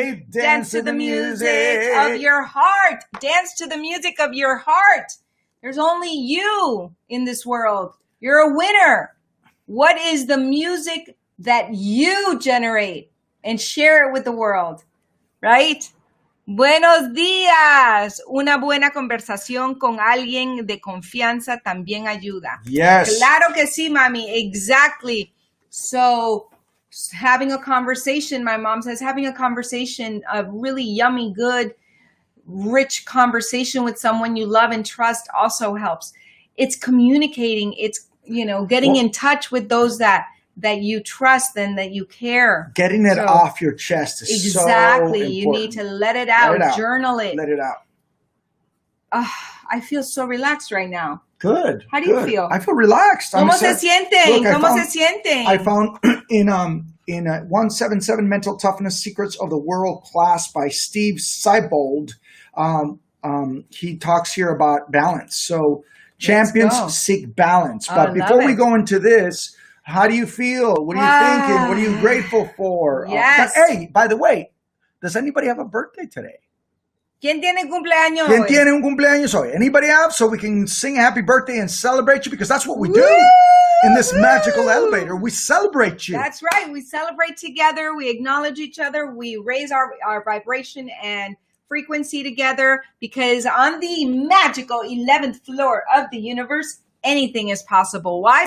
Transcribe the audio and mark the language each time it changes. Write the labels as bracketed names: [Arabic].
[English] Dance to the music of your heart. Dance to the music of your heart. There's only you in this world. You're a winner. What is the music that you generate? And share it with the world, right? [Spanish] Buenos días. Una buena conversación con alguien de confianza también ayuda. [English] Yes. [Spanish] Claro que sí, mami. [English] Exactly. So having a conversation, my mom says, having a conversation, a really yummy, good, rich conversation with someone you love and trust also helps. It's communicating. It's, getting in touch with those that you trust and that you care. Getting it off your chest is exactly. so important. You need to let it out. Journal it. Let it out. I feel so relaxed right now. Good. How do you feel? I feel relaxed. [Spanish] ¿Cómo se sienten? ¿Cómo se sienten? [English] I found in 177 Mental Toughness Secrets of the World class by Steve Seibold, he talks here about balance. So champions seek balance. But before we go into this, how do you feel? What are you thinking? What are you grateful for? Yes. Hey, by the way, does anybody have a birthday today? [Spanish] ¿Quién tiene cumpleaños ¿Quién hoy? tiene un cumpleaños hoy? [English] Anybody else? So we can sing a happy birthday and celebrate you, because that's what we do in this magical elevator. We celebrate you. That's right. We celebrate together. We acknowledge each other. We raise our vibration and frequency together, because on the magical 11th floor of the universe, anything is possible. Why?